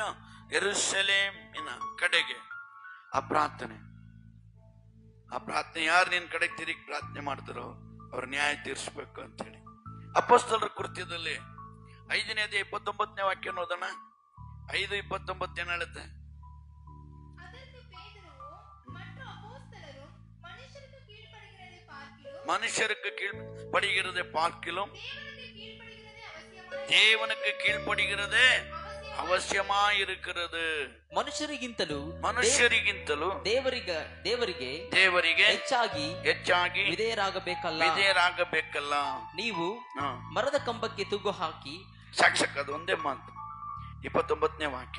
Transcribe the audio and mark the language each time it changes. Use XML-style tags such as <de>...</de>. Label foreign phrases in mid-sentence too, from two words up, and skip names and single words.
<kn>ಯೆರೂಸಲೇಮಿನ ಕಡೆಗೆ ಆ ಪ್ರಾರ್ಥನೆ ಯಾರು ನಿನ್ ಕಡೆ ತಿರುಗಿ ಪ್ರಾರ್ಥನೆ ಮಾಡ್ತಾರೋ ಅವ್ರ ನ್ಯಾಯ ತೀರಿಸಬೇಕು ಅಂತ ಹೇಳಿ. ಅಪೊಸ್ತಲರ ಕೃತ್ಯದಲ್ಲಿ 5ನೇ ಅಧ್ಯಾಯ 29ನೇ ವಾಕ್ಯ ಓದೋಣ. 5:29 ಏನ್ ಹೇಳುತ್ತೆ?</kn> <ta>மனுஷருக்கு கீழ்ப்படுகிறதே பார்க்கிலும் தேவனுக்கு கீழ்ப்படுகிறதே ಅವಶ್ಯಮಾಗಿರುತ್ತದೆ.</ta> <kn>ಮನುಷ್ಯರಿಗಿಂತಲೂ ದೇವರಿಗೆ ಹೆಚ್ಚಾಗಿ ವಿಧೇಯರಾಗಬೇಕಲ್ಲ. ನೀವು ಮರದ ಕಂಬಕ್ಕೆ ತೂಗು ಹಾಕಿ ಸಾಕ್ಷಾತ್ ಒಂದೇ ಮಾತು. 29ನೇ ವಾಕ್ಯ.</kn>